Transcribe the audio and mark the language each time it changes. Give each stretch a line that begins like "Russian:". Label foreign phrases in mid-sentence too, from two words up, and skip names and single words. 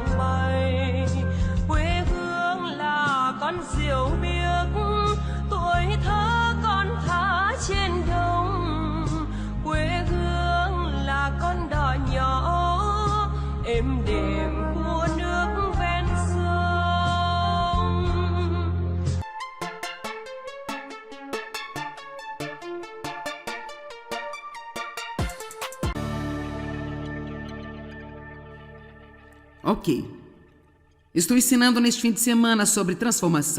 Vietnamese: bay, quê hương là con diều biếc, tuổi thơ con thả trên đồng, quê hương là con đò nhỏ êm đềm của nước ven sông. Ok.
Portuguese: Estou ensinando neste fim de semana sobre transformação.